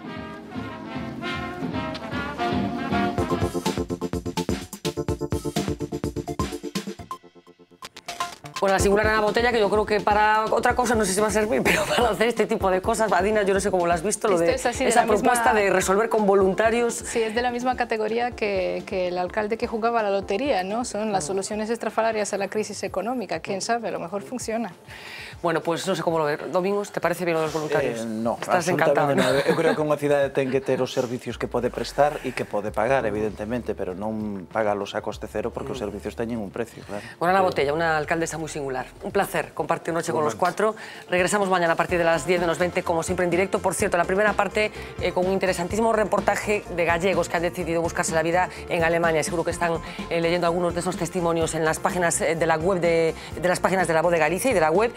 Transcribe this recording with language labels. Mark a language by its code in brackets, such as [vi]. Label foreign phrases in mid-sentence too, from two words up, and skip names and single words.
[es] Bueno, la singular Ana Botella, que yo creo que para otra cosa no sé si va a servir, pero para hacer este tipo de cosas, Adina, yo no sé cómo lo has visto, lo de esa propuesta de resolver con voluntarios. Sí, es de la misma categoría que el alcalde que jugaba a la lotería, ¿no? Son las soluciones estrafalarias a la crisis económica, quién sabe, a lo mejor funciona. Bueno, pues no sé cómo lo ves. Domingos, ¿te parece bien lo de los voluntarios? No, estás encantado, ¿no? [gl] Eu creo que unha cidade ten que ter os servicios que pode prestar e que pode pagar, evidentemente, pero non pagalos a coste cero porque os servicios teñen un precio, claro. [es] Bueno, Ana Botella, una alcaldesa muy singular. Un placer compartir noche con los 4. Regresamos mañana a partir de las 10 menos 20, como siempre en directo. Por cierto, la primera parte con un interesantísimo reportaje de gallegos que han decidido buscarse la vida en Alemania. Seguro que están leyendo algunos de esos testimonios en las páginas de la web de las páginas de La Voz de Galicia y de la web.